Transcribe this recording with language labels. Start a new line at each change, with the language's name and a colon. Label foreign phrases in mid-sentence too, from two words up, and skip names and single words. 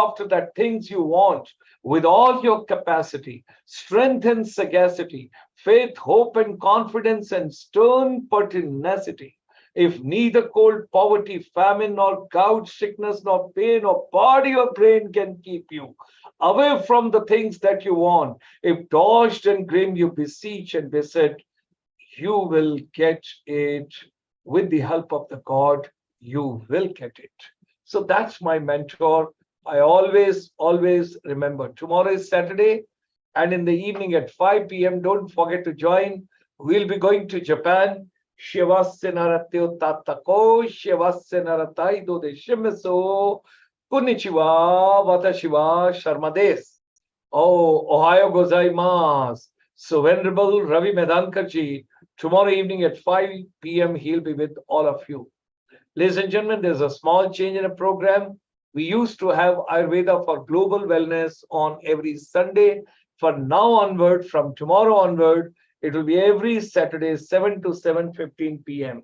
English: after that things you want with all your capacity, strength and sagacity, faith, hope and confidence, and stern pertinacity, if neither cold poverty, famine, nor gout, sickness, nor pain, or body or brain can keep you away from the things that you want, if dodged and grim you beseech and beset, you will get it with the help of the God. You will get it. So that's my mentor. I always remember. Tomorrow is Saturday, and in the evening at 5 p.m., don't forget to join. We'll be going to Japan. Shivasya naratyo tatako, shivasya narataido de shimiso,
Japanese: こんにちは、私はシャルマです. Oh, おはようございます.
English: So Venerable Ravi Medhankarji, tomorrow evening at 5 p.m., he'll be with all of you. Ladies and gentlemen, there's a small change in the program. We used to have Ayurveda for global wellness on every Sunday. From now onward, from tomorrow onward, it will be every Saturday, 7 to 7:15 p.m.